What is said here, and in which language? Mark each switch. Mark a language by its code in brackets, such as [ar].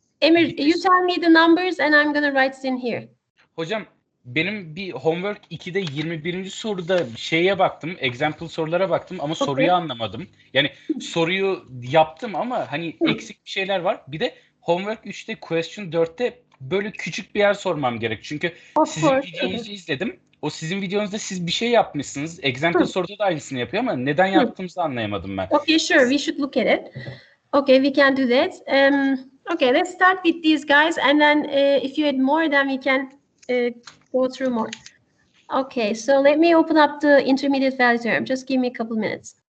[en] Emir, you tell me the numbers and I'm gonna write it in here. [tr] Hocam, benim bir homework 2'de 21. soruda şeye baktım, example sorulara baktım ama soruyu anlamadım. Yani soruyu yaptım ama hani eksik bir şeyler var. Bir de homework 3'te question 4'te böyle küçük bir yer sormam gerek. Çünkü sizin videonuzu izledim. O sizin videonuzda siz bir şey yapmışsınız. Example soruda da aynısını yapıyor ama neden yaptığımızı anlayamadım ben. [en] Okay, sure. We should look at it. Okay, we can do that. Okay, let's start with these guys, and then if you had more, then we can go through more. Okay, so let me open up the intermediate value theorem. Just give me a couple minutes.